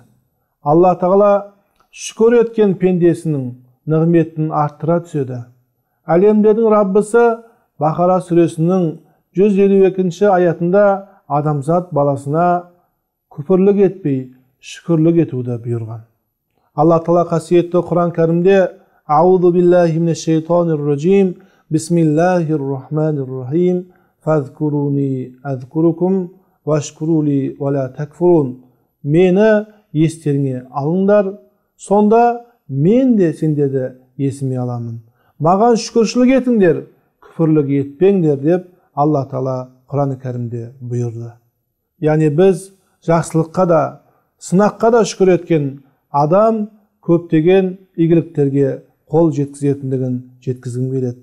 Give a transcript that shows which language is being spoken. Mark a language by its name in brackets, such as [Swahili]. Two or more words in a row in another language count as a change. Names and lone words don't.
[Kazakh] Алла Тағала шүкір еткен пендесінің нығметін арттыра түседі. Әлемдердің Раббысы Бақара сүресінің 152 аятында адамзат баласына күпірлік етпей, шүкірлік етуді бұйырған. Алла Тағала қасиетті Құран кәрімде [Arabic] أعوذ بالله من الشيطان الرجيم بسم الله الرحمن الرحيم فاذكروني أذكركم واشكروا لي ولا تكفرون. [Kazakh] Мені естеріңе алыңдар, сонда мен де сендерді есіме аламын. Маған шүкіршілік етіңдер, күпірлік етпеңдер деп Алла Тағала Құран кәрімде бұйырды. Яғни біз жақсылыққа да, сынаққа да шүкір еткен адам көптеген игіліктерге қол жеткізетіндігін жеткізгім келеді.